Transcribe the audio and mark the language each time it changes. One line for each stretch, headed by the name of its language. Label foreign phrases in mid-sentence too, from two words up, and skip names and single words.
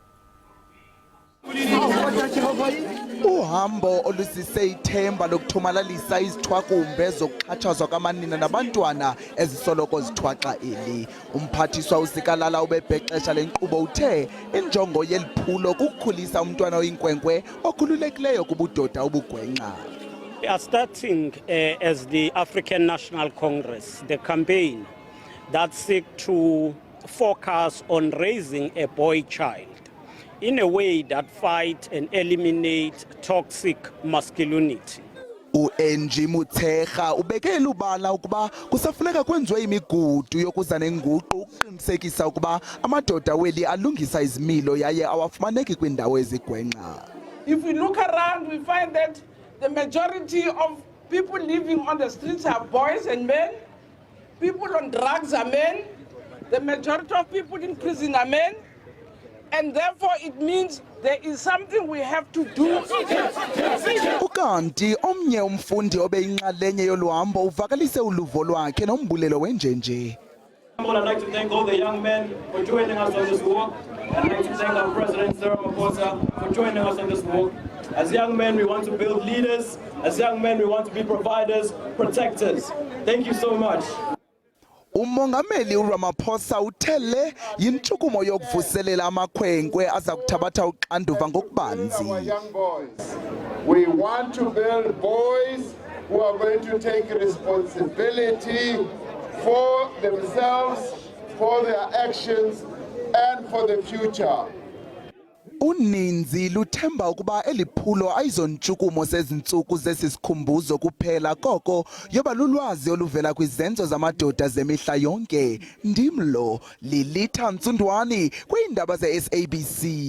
Xhosa: Uhambo olusise ithemba lokuthomalalisa izithwakumbe zokuxhatshazwa kwamanina nabantwana ezisoloko zithwaxa eli. Umphathiswa usikalala ubebhexesha lenkqubo uthe injongo yeliphulo kukukhulisa umntwana oyinkwenkwe okhululekileyo kubudoda obugwenxa.
English: We are starting as the African National Congress, the campaign that seeks to focus on raising a boy child in a way that fight and eliminate toxic masculinity.
Xhosa: U-NG Mutshekga ubekela ubala ukuba kusafuneka kwenziwe imigudu yokuza nenguqu ukuqinisekisa ukuba amadoda weli alungisa izimilo yaye awafumaneki kwindawo ezigwenxa.
English: If we look around, we find that the majority of people living on the streets are boys and men. People on drugs are men. The majority of people in prison are men. And therefore it means there is something we have to do.
Xhosa: Ukanti omnye umfundi obeyinxalenye yoluhambo uvakalise uluvo lwakhe nombulelo wenjenje.
English: I'd like to thank all the young men for joining us on this walk. I'd like to thank our President, Cyril Ramaphosa, for joining us on this walk. As young men, we want to build leaders. As young men, we want to be providers, protectors. Thank you so much.
Xhosa: Umongameli uRamaphosa uthele yintshukumo yokuvuselela amakhwenkwe aza kuthabatha uxanduva ngokubanzi.
English: We want to build boys who are going to take responsibility for themselves, for their actions, and for the future.
Xhosa: Uninzi luthemba ukuba eliphulo ayizontshukumo sezintsuku zesisikhumbuzo kuphela koko yoba lulwazi oluvela kwizenzo zamadoda zemihla yonke. Ndimlo Lilitha Ntsundwani kwiindaba ze-SABC.